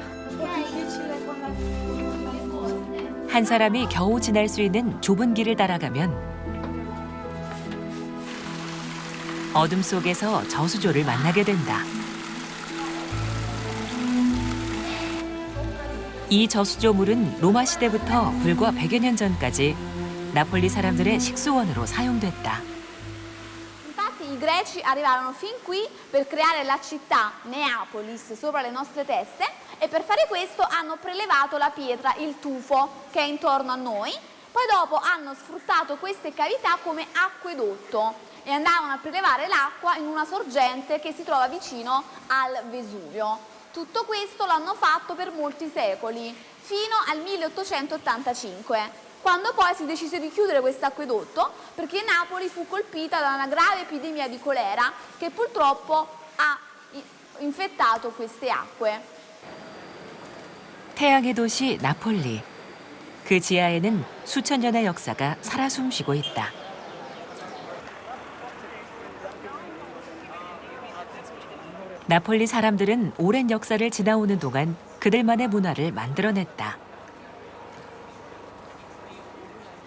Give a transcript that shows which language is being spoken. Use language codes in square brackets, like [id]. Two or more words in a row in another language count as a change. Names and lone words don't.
[ko] 한 사람이 겨우 지날 수 있는 좁은 길을 따라가면 어둠 속에서 저수조를 만나게 된다. 이 저수조물은 로마 시대부터 불과 100여 년 전까지 나폴리 사람들의 식수원으로 사용됐다. [it] I greci arrivarono fin qui per creare la città Neapolis sopra le nostre teste e per fare questo hanno prelevato la pietra, il tufo che è intorno a noi, poi dopo hanno sfruttato queste cavità come acquedotto e andavano a prelevare l'acqua in una sorgente che si trova vicino al Vesuvio. Tutto questo l'hanno fatto per molti secoli, fino al 1885. Quando poi si decise di chiudere questo acquedotto perché Napoli fu colpita da una grave epidemia di colera che purtroppo ha infettato queste acque. [ko] 태양의 도시 나폴리. 그 지하에는 수천 년의 역사가 살아 숨쉬고 있다. 나폴리 사람들은 오랜 역사를 지나오는 동안 그들만의 문화를 만들어냈다.